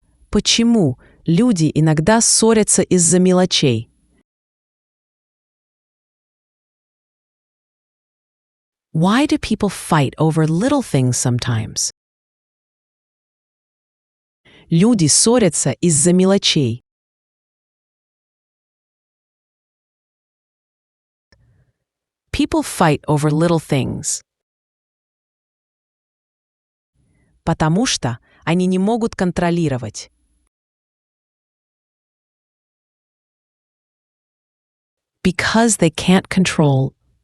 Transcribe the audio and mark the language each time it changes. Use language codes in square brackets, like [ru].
[ru] Почему люди иногда ссорятся из-за мелочей? [en] Why do people fight over little things sometimes? [ru] Люди ссорятся из-за мелочей. [en] People fight over little things. [ru] Потому что они не могут контролировать. [en] Because they can't control.